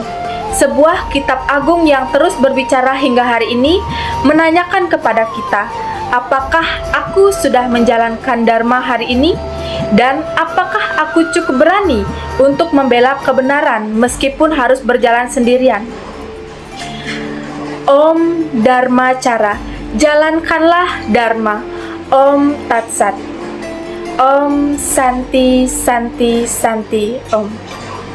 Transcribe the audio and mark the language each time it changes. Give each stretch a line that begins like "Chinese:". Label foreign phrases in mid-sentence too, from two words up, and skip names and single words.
Indonesian: Sebuah kitab agung yang terus berbicara hingga hari ini menanyakan kepada kita, apakah aku sudah menjalankan Dharma hari ini? Dan apakah aku cukup berani untuk membela kebenaran meskipun harus berjalan sendirian?
Sanskrit: Om Dharma Cara,
Indonesian: jalankanlah Dharma.
Sanskrit: Om Tat Sat. Om Santi Santi Santi Om.